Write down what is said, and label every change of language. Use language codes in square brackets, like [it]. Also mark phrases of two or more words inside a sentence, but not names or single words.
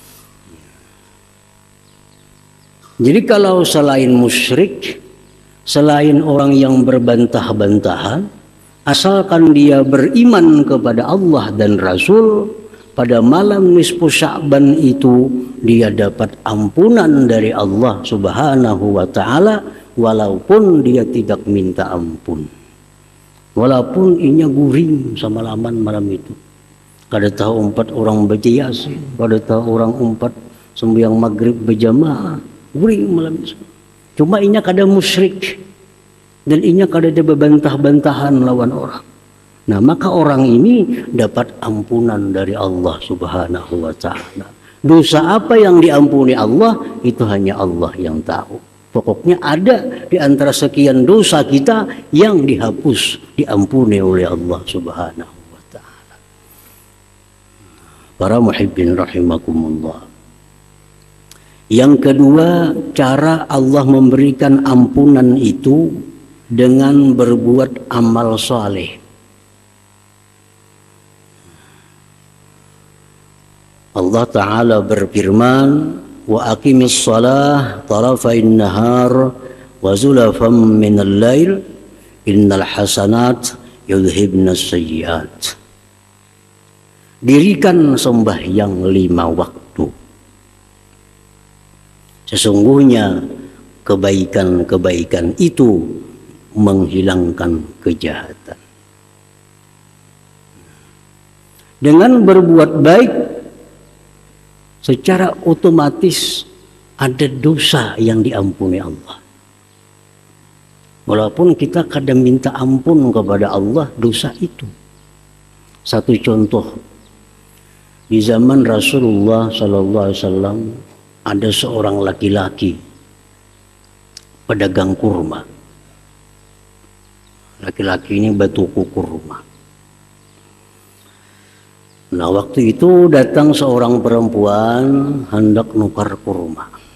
[id] Jadi kalau selain musyrik, selain orang yang berbantah-bantahan, asalkan dia beriman kepada Allah dan Rasul, pada malam nisfu Sya'ban itu dia dapat ampunan dari Allah [ar] سبحانه وتعالى, [id] walaupun dia tidak minta ampun. [bjn] Walaupun inya guring sama laman malam itu. Kada tahu 4 orang baca Yasin, kada tahu orang 4 sembahyang maghrib berjamaah, guring malam itu. Cuma inya kada musyrik dan inya kada ada bebantah-bantahan lawan orang. Nah, [id] maka orang ini dapat ampunan dari Allah [ar] سبحانه وتعالى. [id] Dosa apa yang diampuni Allah itu hanya Allah yang tahu. Pokoknya ada di antara sekian dosa kita yang dihapus, diampuni oleh Allah [ar] سبحانه وتعالى. [id] Para [ar] محبين رحمكم الله. [id] Yang kedua, cara Allah memberikan ampunan itu dengan berbuat amal saleh. Allah Ta'ala berfirman, [ar] وأقم الصلاة طرفي النهار وزلفا من الليل إن الحسنات يذهبن السيئات. [id] Dirikan sembahyang 5 waktu. Sesungguhnya kebaikan-kebaikan itu menghilangkan kejahatan. Dengan berbuat baik, secara otomatis ada dosa yang diampuni Allah. Walaupun kita kadang minta ampun kepada Allah dosa itu. Satu contoh, di zaman Rasulullah [ar] صلى الله عليه وسلم [id] ada seorang laki-laki pedagang kurma. [bjn] Laki-laki ini batuku kurma. [id] Nah, waktu itu datang seorang perempuan hendak nukar kurma.